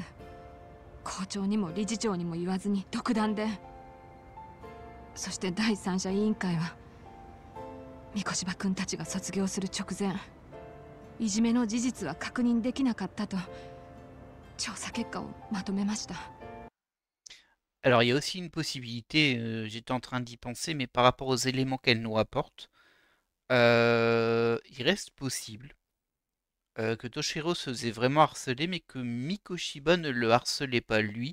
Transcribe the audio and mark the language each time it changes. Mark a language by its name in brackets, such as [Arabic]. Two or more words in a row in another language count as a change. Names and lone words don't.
[Japanese] 校長にも理事長にも言わずに独断で。そして第三者委員会は三越柴君たちが卒業する直前、いじめの事実は確認できなかったと調査結果をまとめました。 [French] Alors, il y a aussi une possibilité, j'étais en train d'y penser, mais par rapport aux éléments qu'elle nous rapporte, il reste possible que Toshiro se faisait vraiment harceler, mais que Mikoshiba ne le harcelait pas lui.